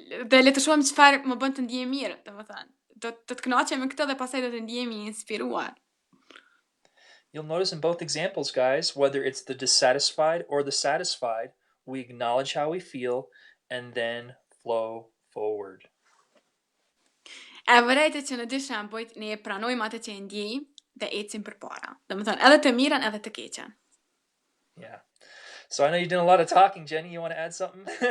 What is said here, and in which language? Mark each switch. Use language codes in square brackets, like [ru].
[sq] Dhe le të shohim çfarë më bën të ndihem mirë, domethënë. Do të kënaqem me këtë dhe pastaj do të ndihemi inspiruar. [en] You'll notice in both examples, guys, whether it's the dissatisfied or the satisfied, we acknowledge how we feel and then flow forward. [sq] E vërejtë që në dy shembujt ne e pranojmë atë që e ndjejmë dhe ecim përpara. Domethënë, edhe të mirën edhe të keqen. [en] Yeah. So I know you're doing a lot of talking, Jenny. You want to add something?